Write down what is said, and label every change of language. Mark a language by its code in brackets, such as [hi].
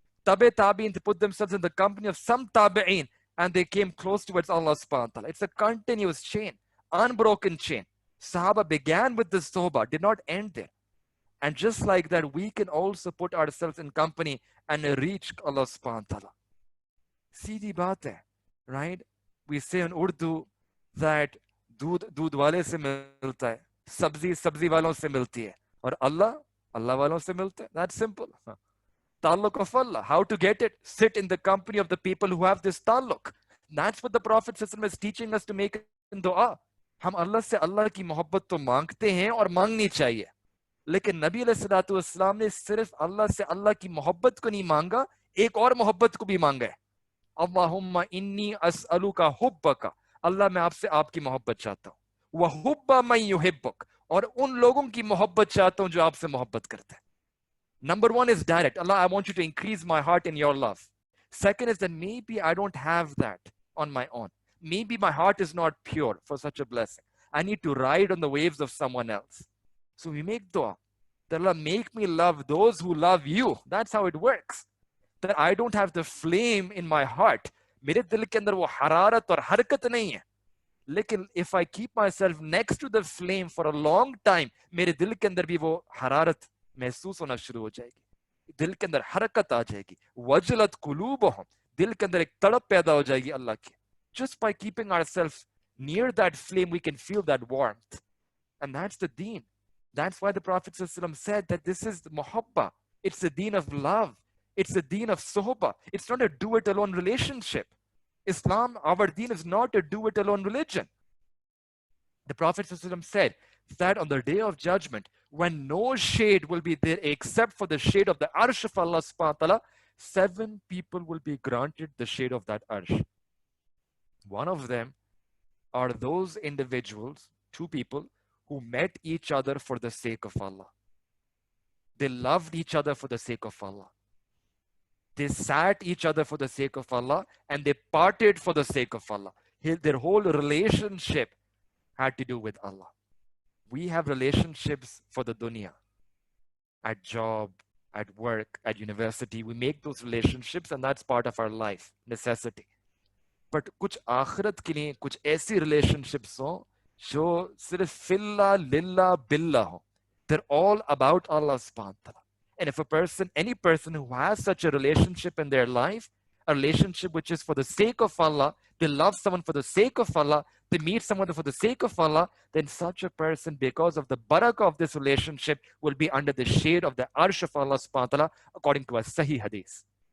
[en] Tabi'in, they put themselves in the company of some Tabi'in and they came close towards Allah subhanahu wa ta'ala. It's a continuous chain, unbroken chain. Sahaba began with the sohbah, did not end there. And just like that, we can also put ourselves in company and reach Allah subhanahu wa ta'ala. [hi] Seedhi baat hai, [en] right? We say in Urdu that [hi] दूध वाले से मिलता है, सब्जी वालों से मिलती है, और अल्लाह वालों से मिलता है. [en] That's simple. Taluk of Allah. How to get it? Sit in the company of the people who have this taluk. That's what the Prophet is teaching us to make in dua. [hi] हम अल्लाह से अल्लाह की मोहब्बत तो मांगते हैं और मांगनी चाहिए, लेकिन नबी अलैहिस्सलाम ने सिर्फ अल्लाह से अल्लाह की मोहब्बत को नहीं मांगा, एक और मोहब्बत को भी मांगा है. [ar] अल्लाहुम्मा इन्नी अस्अलुका हुब्बका, [hi] अल्लाह मैं आपसे आपकी मोहब्बत चाहता हूँ, [ar] व हुब्बा मन युहिब्बुक, [hi] और उन लोगों की मोहब्बत चाहता हूँ जो आपसे मोहब्बत करते हैं. [en] Number 1 is direct. Allah, I want you to increase my heart in your love. Second is that maybe I don't have that on my own. Maybe my heart is not pure for such a blessing. I need to ride on the waves of someone else. So we make dua. That Allah, make me love those who love you. That's how it works. That I don't have the flame in my heart. [hi] मेरे दिल के अंदर वो हरारत और हरकत नहीं है. लेकिन [en] if I keep myself next to the flame for a long time, [hi] मेरे दिल के अंदर भी वो हरारत महसूस होना शुरू हो जाएगी. दिल के अंदर हरकत आ जाएगी. [ar] वजलत कुलूबहुम, [hi] दिल के अंदर एक तड़प पैदा हो जाएगी अल्लाह की. [en] Just by keeping ourselves near that flame, we can feel that warmth. And that's the deen. That's why the Prophet ﷺ said that this is the muhabba. It's the deen of love. It's the deen of sohbah. It's not a do-it-alone relationship. Islam, our deen, is not a do-it-alone religion. The Prophet ﷺ said that on the day of judgment, when no shade will be there except for the shade of the arsh of Allah subhanahu wa ta'ala, 7 people will be granted the shade of that arsh. One of them are those individuals, 2 people, who met each other for the sake of Allah. They loved each other for the sake of Allah. They sat each other for the sake of Allah, and they parted for the sake of Allah. Their whole relationship had to do with Allah. We have relationships for the dunya. At job, at work, at university, we make those relationships, and that's part of our life, necessity. [hi] But कुछ आखिरत के लिए कुछ ऐसी relationships हो जो सिर्फ फिल्ला लिल्ला बिल्ला हो. [en] They're all about Allah subhanahu wa ta'ala. And if any person who has such a relationship in their life, a relationship which is for the sake of Allah, they love someone for the sake of Allah, they meet someone for the sake of Allah, then such a person, because of the barakah of this relationship, will be under the shade of the arsh of Allah subhanahu wa ta'ala, according to a Sahih Hadith.